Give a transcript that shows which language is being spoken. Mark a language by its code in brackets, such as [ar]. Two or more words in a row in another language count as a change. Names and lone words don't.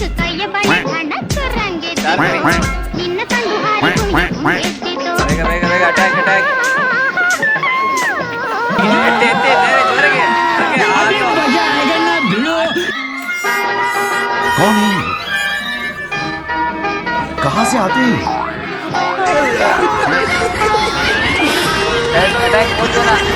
[kn] ಬೇಗ ಬೇಗ ಬೇಗ ಅಟ್ಯಾಕ್ ಅಟ್ಯಾಕ್. ಜೋರಿಗೆ. [hi] कौन है? कहाँ से आते हैं? [kn] ಅಟ್ಯಾಕ್. 3 ಜನ.